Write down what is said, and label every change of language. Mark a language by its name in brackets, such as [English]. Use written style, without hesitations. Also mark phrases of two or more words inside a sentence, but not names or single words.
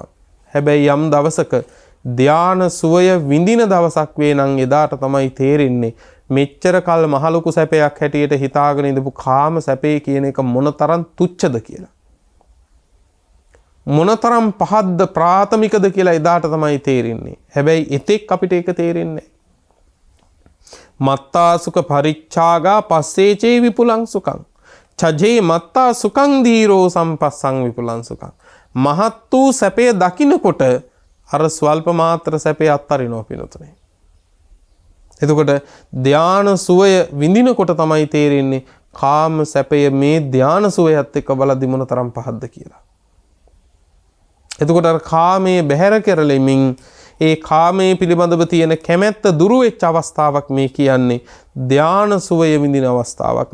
[Sinhala] හැබැයි යම් දවසක ධාන සුවය විඳින දවසක් වේ නම් එදාට තමයි තේරෙන්නේ මෙච්චර කල් මහලොකු සැපයක් හැටියට හිතාගෙන ඉඳපු කාම සැපේ කියන එක මොනතරම් තුච්ඡද කියලා. මොනතරම් පහද්ද ප්‍රාථමිකද කියලා එදාට තමයි තේරෙන්නේ. හැබැයි එතෙක් අපිට ඒක තේරෙන්නේ නැහැ. [Pali] මත්තා සුඛ පරිච්ඡාගා පස්සේචේ විපුලං සුඛං චජේ මත්තා සුඛං දීරෝ සම්පස්සං විපුලං සුඛං. [Sinhala] මහත් වූ සැපේ දකින්නකොට අර ස්වල්ප මාත්‍ර සැපේ අත්හරිනවා පිනතුනේ. එතකොට ධාන සුවය විඳිනකොට තමයි තේරෙන්නේ කාම සැපය මේ ධාන සුවයත් එක්ක බලද්දි මොනතරම් පහද්ද කියලා. එතකොට අර කාමයේ බැහැර කරලෙමින් ඒ කාමයේ පිළිබඳව තියෙන කැමැත්ත දුරු වෙච්ච අවස්ථාවක් මේ කියන්නේ ධාන සුවය විඳින අවස්ථාවක්.